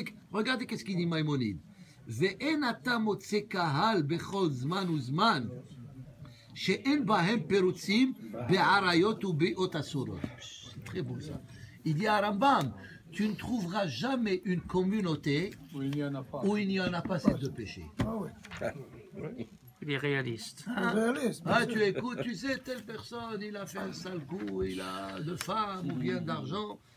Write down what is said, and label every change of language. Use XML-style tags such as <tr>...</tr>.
<fr>Regardez qu'est-ce qu'il dit Maïmonide.</fr> <he>Ve'en ata motze kahal bechol zman uzman שאין בהם פירוצים בעריות ובאות אסורות.</he> <fr>C'est très beau ça. Il dit à Rambam, tu ne trouveras jamais une communauté où il n'y en a pas ces deux péchés. Il est réaliste. Tu écoutes, tu sais, telle personne, il a fait un sale coup, il a de femmes ou bien d'argent.</fr>